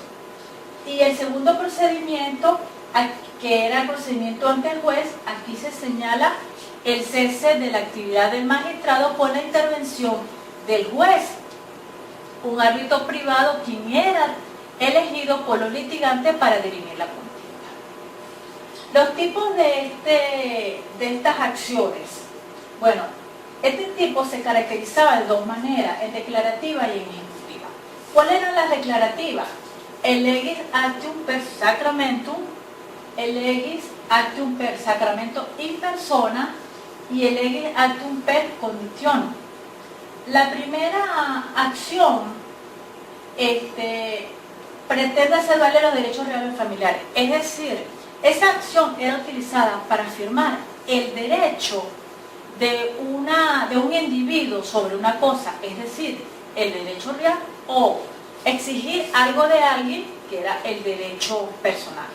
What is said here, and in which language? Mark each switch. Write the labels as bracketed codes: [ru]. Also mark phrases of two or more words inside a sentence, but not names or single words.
[es] Y el segundo procedimiento, que era el procedimiento ante el juez, aquí se señala el cese de la actividad del magistrado por la intervención del juez, un árbitro privado quien era elegido por los litigantes para dirimir la contienda. Los tipos de estas acciones. Bueno, este tipo se caracterizaba de dos maneras, en declarativa y en ejecutiva. ¿Cuáles eran las declarativas? [la] El legis actium per sacramentum, el legis actium per sacramento in persona [es] y el [la] legis actium per conditionem. [es] La primera acción pretende hacer valer los derechos reales familiares, es decir, esa acción era utilizada para afirmar el derecho de un individuo sobre una cosa, es decir, el derecho real, o exigir algo de alguien, que era el derecho personal.